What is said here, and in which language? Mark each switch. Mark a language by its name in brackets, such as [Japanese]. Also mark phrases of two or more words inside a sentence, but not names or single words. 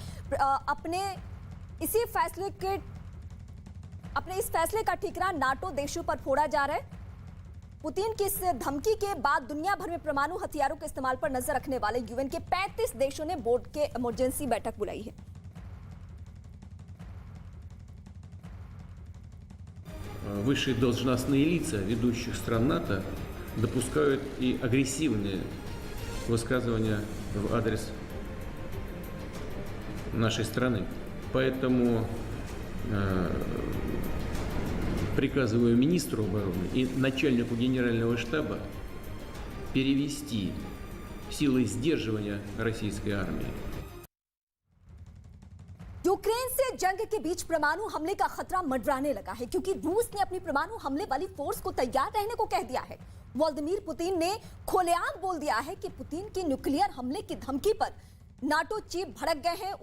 [Hindi] अपने इस फैसले का ठिकरा नाटो देशों पर फोड़ा जा रहा है। पुतिन की इस धमकी के बाद दुनिया भर में परमाणु हथियारों के इस्तेमाल पर नजर रखने वाले यूएन के 35 देशों ने बोर्ड के इमरजेंसी बैठक बुलाई है। [Russian] Высшие должностные лица ведущих стран НАТО допускают и агрессивные высказывания в адрес нашей страны. Поэтому приказываю министру обороны и начальнику генерального штаба перевести силы сдерживания российской армии. [Hindi] यूक्रेन से जंग के बीच परमाणु हमले का खतरा मंडराने लगा है, क्योंकि रूस ने अपनी परमाणु हमले वाली फोर्स को तैयार रहने को कह दिया है। व्लादिमीर पुतिन ने खुलेआम बोल दिया है कि पुतिन की न्यूक्लियर हमले की धमकी पर नाटो चीफ भड़क गए हैं।